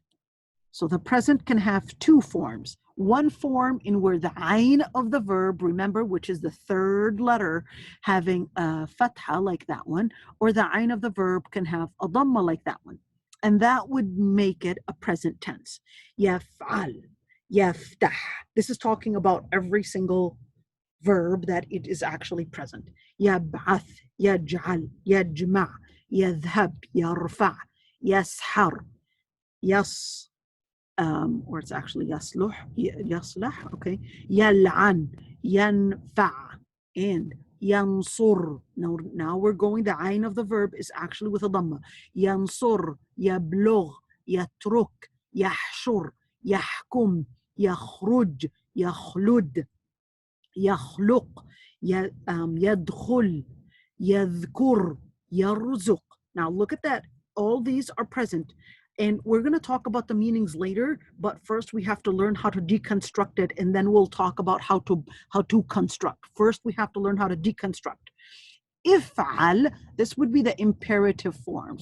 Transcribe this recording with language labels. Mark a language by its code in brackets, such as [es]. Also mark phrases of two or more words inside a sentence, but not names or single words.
[en] So the present can have two forms. One form in where the ayn of the verb, remember, which is the third letter, having a fatha like that one, or the ayn of the verb can have a dhamma like that one. And that would make it a present tense. [ar] يفعل، يفتح. [en] This is talking about every single verb that it is actually present. [ar] يبعث، يجعل، يجمع، يذهب، يرفع، يشعر, yas. [en] Or it's actually [ar] يصلح، يصلح, [en] okay, [ar] يلعن، ينفع' [en] and yansur. Now we're going, the ayn of the verb is actually with a dhamma. [ar] ينصر، يبلغ، يترك، يحشر، يحكم، يخرج، يخلد، يخلق، يدخل، يذكر، يرزق. [en] Now look at that. All these are present. And we're going to talk about the meanings later, but first we have to learn how to deconstruct it, and then we'll talk about how to construct. First, we have to learn how to deconstruct. If'al, this would be the imperative form.